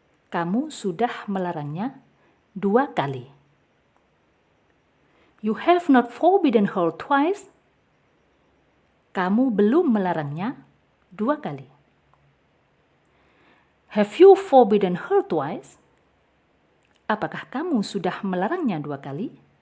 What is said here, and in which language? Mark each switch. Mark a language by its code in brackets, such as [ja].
[id] Kamu sudah melarangnya 2 kali. [en] You have not forbidden her twice. [id] Kamu belum melarangnya 2 kali. [en] Have you forbidden her twice? [id] Apakah kamu sudah melarangnya 2 kali?